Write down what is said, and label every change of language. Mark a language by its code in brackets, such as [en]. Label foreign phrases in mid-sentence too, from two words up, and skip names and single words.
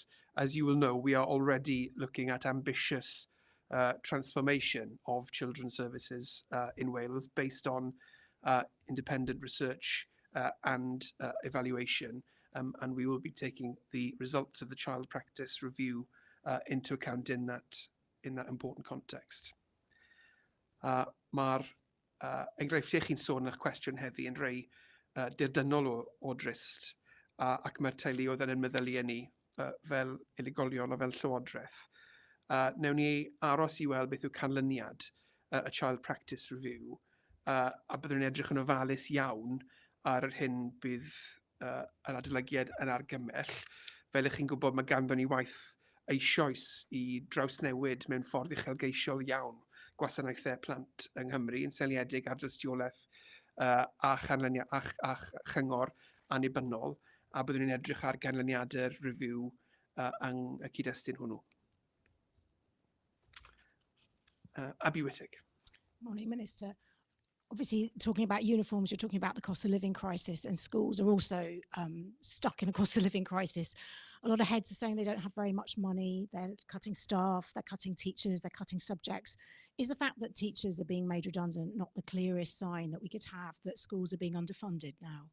[en] As you will know, we are already looking at ambitious transformation of children's services in Wales based on independent research and evaluation. And we will be taking the results of the child practice review into account in that important context. [cy] Mae'r enghreifftiau chi'n sôn yn eich cwestiwn heddi yn rhai dirdynol o drist ac mae'r teuluoedd yn meddyliau ni fel unigolion a fel llywodraeth. Newn ni aros i weld beth yw canlyniad y [en] child practice review [cy] a byddwn ni'n edrych yn ofalus iawn ar yr hyn bydd yr adolygiad yn argymell. Fel ych chi'n gwybod, mae ganddon ni waith eisoes i drawsnewid mewn ffordd uchelgeisiol iawn gwasanaethau plant yng Nghymru yn seiliedig ar dystiolaeth a chyngor annibynnol, a byddwn ni'n edrych ar ganlyniadau'r review yng y cyd-destun hwnnw. [en] Abi Wittig. Morning, Minister. Obviously, talking about uniforms, you're talking about the cost of living crisis, and schools are also stuck in a cost of living crisis. A lot of heads are saying they don't have very much money, they're cutting staff, they're cutting teachers, they're cutting subjects. Is the fact that teachers are being made redundant not the clearest sign that we could have that schools are being underfunded now?